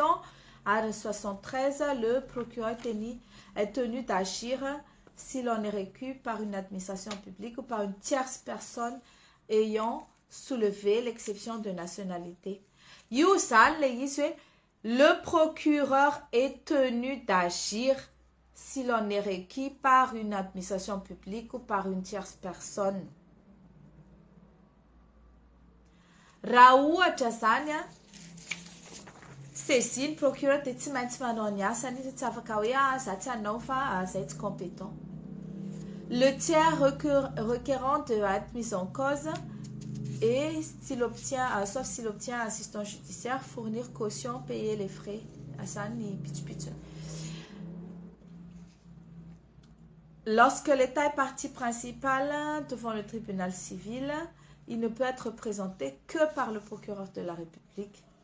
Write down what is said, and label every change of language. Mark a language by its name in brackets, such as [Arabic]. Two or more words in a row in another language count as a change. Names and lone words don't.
[French] Article 73, le procureur est tenu d'agir s'il en est requis par une administration publique ou par une tierce personne ayant soulevé l'exception de nationalité. Le procureur est tenu d'agir s'il en est requis par une administration publique ou par une tierce personne. [Malagasy] Raha ohatra zany [French] saisine procureur [Malagasy] de tsy maintsy manao ny asany izy tsy afaka hoe za tsy anao fa zay tsy compétent. [French] Le tiers requérant doit être mis en cause et s'il obtient, sauf s'il obtient assistance judiciaire, fournir caution, payer les frais. Lorsque l'État est partie principale devant le tribunal civil, il ne peut être présenté que par le procureur de la République.